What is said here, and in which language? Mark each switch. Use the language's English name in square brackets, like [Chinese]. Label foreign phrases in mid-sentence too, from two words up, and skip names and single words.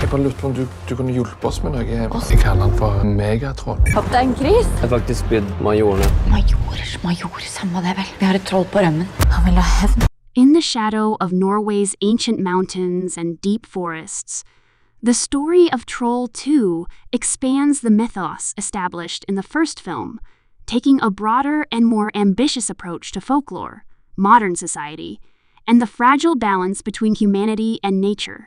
[Norwegian] bare lurt på om du kunne hjulpe oss med noe. Jeg kaller han for megatroll. Kaptein Chris. Jeg har faktisk spydd majorene. Major, samme det vel. Vi har et troll på rømmen. Han vil ha hevn. [English] In the shadow of Norway's ancient mountains and deep forests, the story of Troll 2 expands the mythos established in the first film, taking a broader and more ambitious approach to folklore, modern society, and the fragile balance between humanity and nature.